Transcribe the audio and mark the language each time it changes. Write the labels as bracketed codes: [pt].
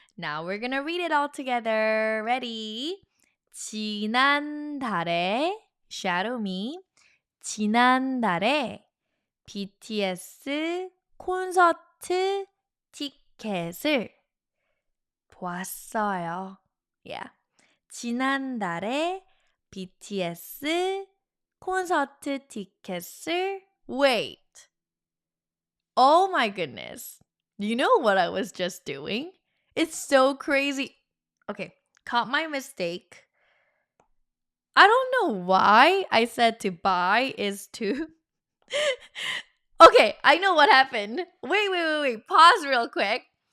[en] Now we're going to read it all together. Ready? [ko] 지난달에, [en] shadow me. [ko] 지난달에 BTS 콘서트 티켓을 보았어요. [en] Yeah. [ko] 지난달에 BTS 콘서트 티켓을 [en] wait. Oh my goodness. You know what I was just doing? It's so crazy. Okay, caught my mistake. I don't know why I said to buy is to. Okay, I know what happened. Wait. Pause real quick.